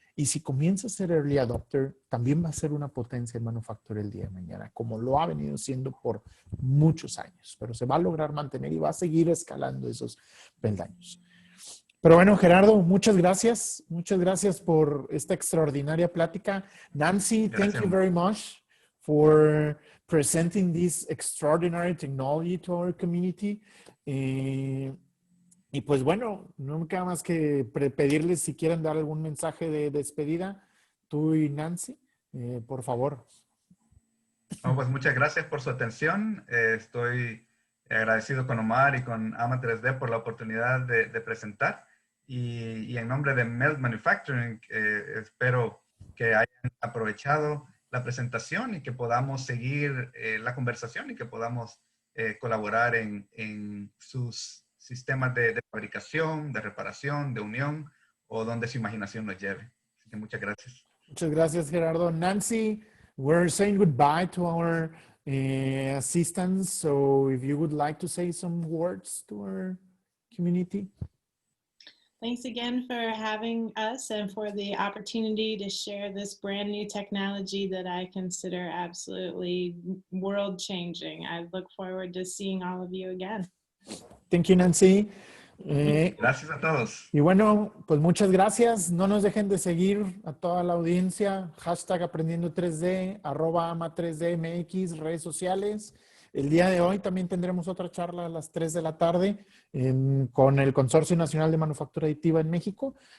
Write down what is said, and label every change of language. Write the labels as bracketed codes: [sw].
[es] Y si comienza a ser early adopter, también va a ser una potencia en manufactura el día de mañana, como lo ha venido siendo por muchos años. Pero se va a lograr mantener y va a seguir escalando esos peldaños. Pero bueno, Gerardo, muchas gracias. Muchas gracias por esta extraordinaria plática. Nancy, [en] thank you very much for presenting this extraordinary technology to our community. [es] Y pues bueno, no me queda más que pedirles si quieren dar algún mensaje de despedida, tú y Nancy, por favor. No, pues muchas gracias por su atención. Estoy agradecido con Omar y con AMA 3D por la oportunidad de presentar. Y en nombre de Melt Manufacturing, espero que hayan aprovechado la presentación y que podamos seguir la conversación y que podamos colaborar en sus sistemas de fabricación, de reparación, de unión o donde su imaginación nos lleve. Así que muchas gracias. Muchas gracias, Gerardo. [en] Nancy, we're saying goodbye to our assistants. So if you would like to say some words to our community. Thanks again for having us and for the opportunity to share this brand new technology that I consider absolutely world changing. I look forward to seeing all of you again. Thank you, Nancy. [es] Gracias a todos. Y bueno, pues muchas gracias. No nos dejen de seguir a toda la audiencia. Hashtag Aprendiendo 3D, @ama3dmx, redes sociales. El día de hoy también tendremos otra charla a las 3 de la tarde con el Consorcio Nacional de Manufactura Aditiva en México.